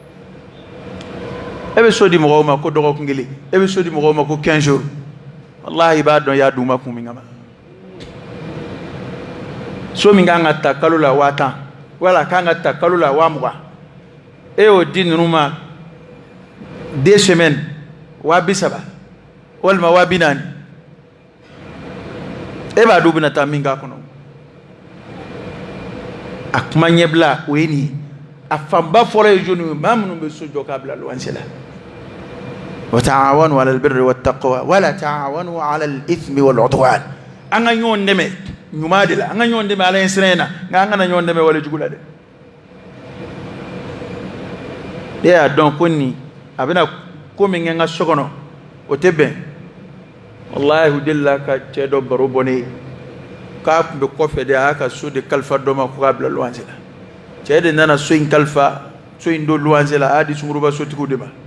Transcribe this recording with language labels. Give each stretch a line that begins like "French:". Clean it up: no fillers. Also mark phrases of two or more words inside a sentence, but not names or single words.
Bambara: e bɛ so di mɔgɔw ma ko dɔgɔkun kelen e bɛ so di mɔgɔw ma ko 15 jours wallahi i b'a dɔn i y'a d'u ma kun min kama so min kan ka ta kalo la 10,000 wala kan ka ta kalo la 20,000 e y'o di ninnu ma 2 semaines 30,000 walima 40,000 e b'a dɔn u bɛna taa min k'a kɔnɔ a kuma ɲɛbila o ye nin ye a fanba fɔlɔ ye jɔnni ye maa minnu bɛ so jɔ k'a bila luwanse la
Arabic: وتعاونوا على البر والتقوى ولا تعاونوا على الإثم والعدوان
Bambara: an ka ɲɔgɔn dɛmɛ ɲuman de la an ka ɲɔgɔn dɛmɛ ala ɲɛ siran na nka an kana ɲɔgɔn dɛmɛ wale jugu la dɛ e y'a dɔn ko nin a bɛna ko min kɛ n ka so kɔnɔ o tɛ bɛn wallahi u delila ka cɛ dɔ baro bɔ ne ye k'a tun bɛ kɔfɛ de a y'a ka so de kalifa dɔ ma ko k'a bila luwanse la cɛ de nana so in kalifa so in don luwanse la a y'a di sunguruba sotigiw de ma